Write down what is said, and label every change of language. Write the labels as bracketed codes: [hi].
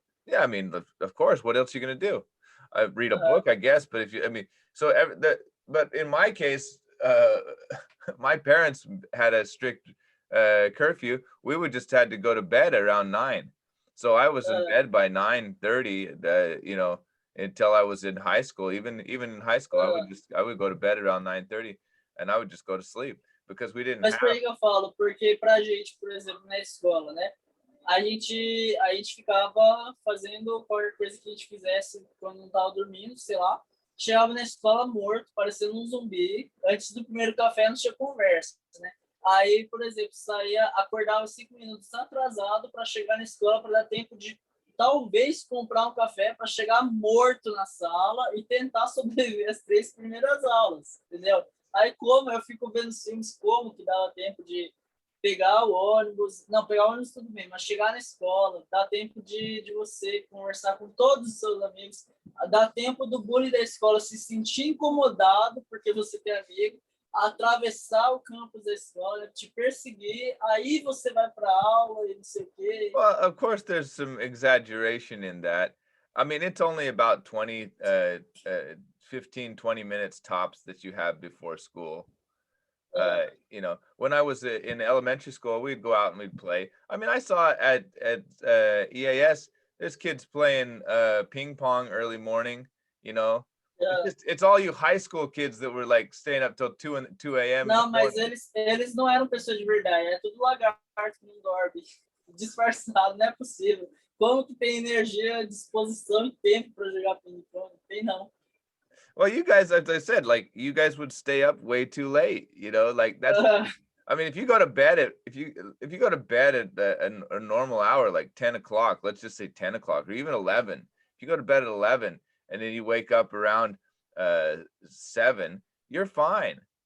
[en] Yeah, I mean, of course, what else are you going to do? I read a book, I guess, but if you, I mean, so but in my case, my parents had a strict curfew. We would just had to go to bed around 9. So I was in bed by 9:30, you know, until I was in high school. Even in high school, I would go to bed around 9:30 and I would just go to sleep because we didn't [pt] Mas por [en] have. [pt] que eu falo? Porque pra gente, por exemplo, na escola, né? A gente ficava fazendo qualquer coisa que a gente fizesse quando não tava dormindo, sei lá. Chegava na escola morto, parecendo um zumbi. Antes do primeiro café não tinha conversa, né? Aí, por exemplo, saía, acordava 5 minutos atrasado para chegar na escola para dar tempo de talvez comprar um café para chegar morto na sala e tentar sobreviver às 3 primeiras aulas, entendeu? Aí como eu fico vendo filmes como que dava tempo de pegar o ônibus, não, pegar o ônibus tudo bem, mas chegar na escola, dá tempo de você conversar com todos os seus amigos, dá tempo do bullying da escola se sentir incomodado porque você tem amigo, atravessar o campus da escola, te perseguir, aí você vai para aula e não sei o quê. [en] Well, of course, there's some exaggeration in that. I mean, it's only about 15, 20 minutes tops that you have before school. You know, when I was in elementary school, we'd go out and we'd play. I mean, I saw at EAS, there's kids playing ping pong early morning, you know. It's all you high school kids that were like staying up till 2 a.m. [pt] Não, mas eles não eram pessoas de verdade, é tudo lagarto que não dorme, disfarçado, não é possível. Como que tem energia, disposição e tempo para jogar ping-pong? Tem não. [en] Well, you guys, as I said, like you guys would stay up way too late, you know, like that's. I mean, if you go to bed at if you go to bed at a normal hour, like 10 o'clock, let's just say 10 o'clock or even 11. If you go to bed at 11 and then you wake up around 7, you're fine.